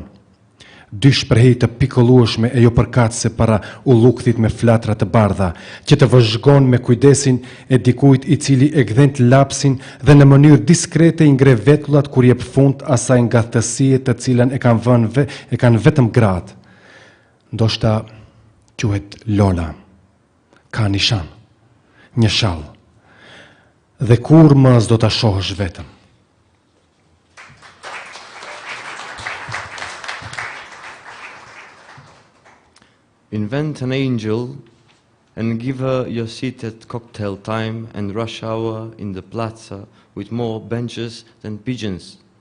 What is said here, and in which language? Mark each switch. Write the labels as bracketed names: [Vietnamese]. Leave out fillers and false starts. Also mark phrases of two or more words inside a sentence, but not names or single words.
[Albanian] Dy shprehje të pikollueshme e jo përkatëse para u lukthit me flatra të bardha, që të vëzhgon me kujdesin e dikujt i cili e gdhent lapsin dhe në mënyrë diskrete i ngre vetullat kur jep fund asaj ngathtësie të cilën e kanë vetëm gratë. Ndoshta quhet Lola. Ka nishan, një shall. Dhe kur më s'do ta shohësh vetëm. [English] Invent an angel and give her your seat at cocktail time and rush hour in the plaza with more benches than pigeons.